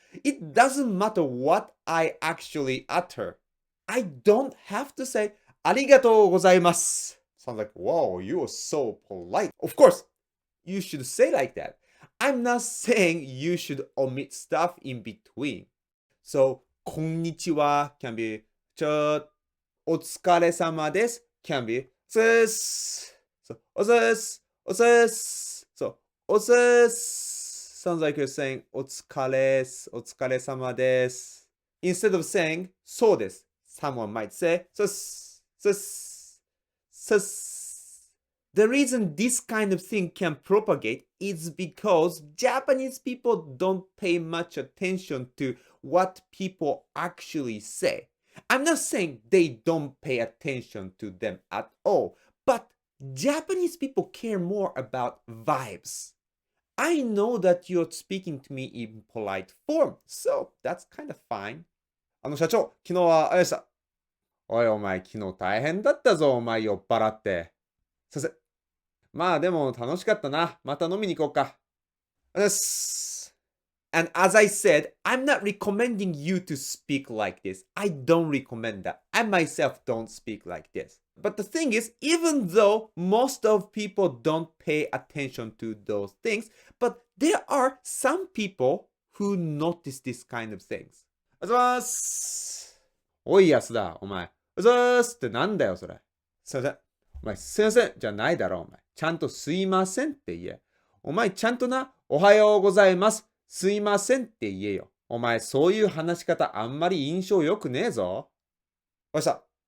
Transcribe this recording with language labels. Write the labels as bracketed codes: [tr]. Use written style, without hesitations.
[en] It doesn't matter what I actually utter. I don't have to say [ja] ありがとうございます. [en] Sounds like, whoa, you are so polite. Of course, you should say like that. I'm not saying you should omit stuff in between. So, [ja] こんにちは [en] can be [ja] お疲れ様です [en] can be [ja] お疲れっす。 So, お疲れっす。お疲れっす。 [en] So, [ja] お疲れっす [en] sounds like you're saying お疲れっす。 [ja] お疲れ様です。 [en] Instead of saying [ja] そうです。 [en] Someone might say [ja] そうっす。そうっす。そうっす。 [en] The reason this kind of thing can propagate is because Japanese people don't pay much attention to what people actually say. I'm not saying they don't pay attention to them at all, but Japanese people care more about vibes. I know that you're speaking to me in polite form, so that's kind of fine. [ja] 社長、昨日はあれでした。おいお前、昨日大変だったぞ、お前酔っ払って。すいません。まあでも楽しかったな。また飲みに行こうか。です。 [en] And as I said, I'm not recommending you to speak like this. I don't recommend that. I myself don't speak like this. But the thing is, even though most of people don't pay attention to those things, but there are some people who notice this kind of things. [ja] おはようございます。おい安田、お前。おはようございますってなんだよ、それ。すいません。お前、すいませんじゃないだろ、お前。ちゃんとすいませんって言え。お前、ちゃんとな、おはようございます。すいませんって言えよ。お前、そういう話し方あんまり印象良くねえぞ。わかりました。